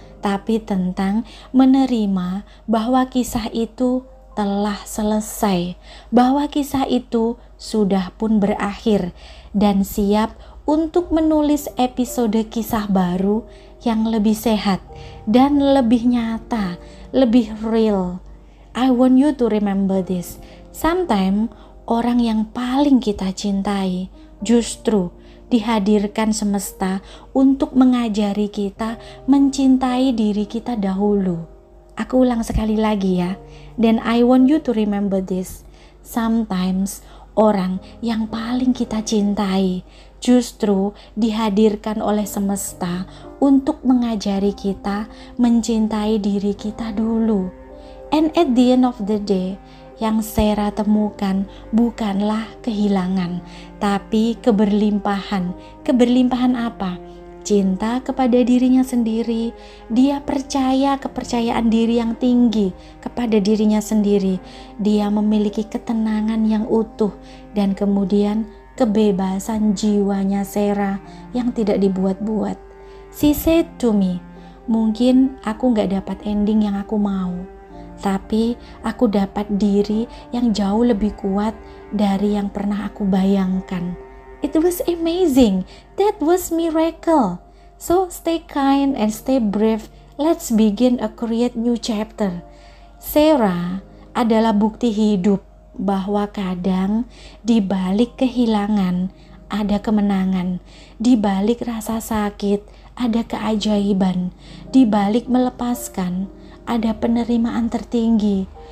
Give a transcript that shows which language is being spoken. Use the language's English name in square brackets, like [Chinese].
[Indonesian] Tapi tentang menerima bahwa kisah itu telah selesai, bahwa kisah itu sudah pun berakhir dan siap untuk menulis episode kisah baru yang lebih sehat dan lebih nyata, lebih real. [English] I want you to remember this. [Indonesian] Sometimes orang yang paling kita cintai justru dihadirkan semesta untuk mengajari kita mencintai diri kita dahulu. Aku ulang sekali lagi ya. [English] Dan I want you to remember this. [Indonesian] Sometimes orang yang paling kita cintai justru dihadirkan oleh semesta untuk mengajari kita mencintai diri kita dulu. [English] And at the end of the day, [Indonesian] yang Sarah temukan bukanlah kehilangan, tapi keberlimpahan. Keberlimpahan apa? cinta kepada dirinya sendiri, dia percaya kepercayaan diri yang tinggi kepada dirinya sendiri, dia memiliki ketenangan yang utuh, dan kemudian kebebasan jiwanya Sarah yang tidak dibuat-buat. [English] She said to me, [Indonesian] mungkin aku gak dapat ending yang aku mau, tapi aku dapat diri yang jauh lebih kuat dari yang pernah aku bayangkan. [English] It was amazing. That was miracle. So stay kind and stay brave. Let's begin a create new chapter. [Indonesian] Sarah adalah bukti hidup bahwa kadang di balik kehilangan ada kemenangan, di balik rasa sakit ada keajaiban, di balik melepaskan ada penerimaan tertinggi.